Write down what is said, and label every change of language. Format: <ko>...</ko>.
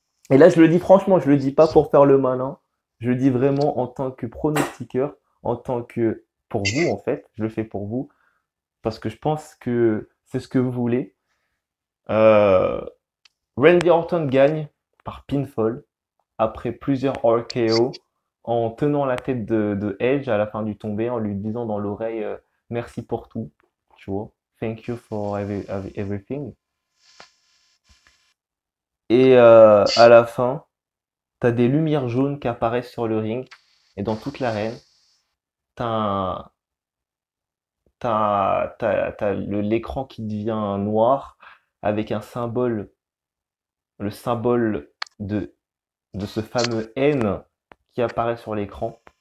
<fr>Et là, je le dis franchement, je le dis pas pour faire le malin, je le dis vraiment en tant que pronostiqueur, en tant que, pour vous en fait, je le fais pour vous, parce que je pense que c'est ce que vous voulez. Euh, Randy Orton gagne par pinfall après plusieurs RKO en tenant la tête de Edge à la fin du tombé, en lui disant dans l'oreille merci pour tout. tu vois.</fr> <en>Thank you for everything.</en> <fr>Et à la fin, t'as des lumières jaunes qui apparaissent sur le ring. Et dans toute l'arène, t'as un- t'as l'écran qui devient noir avec un symbole, le symbole de ce fameux N qui apparaît sur l'écran.</fr>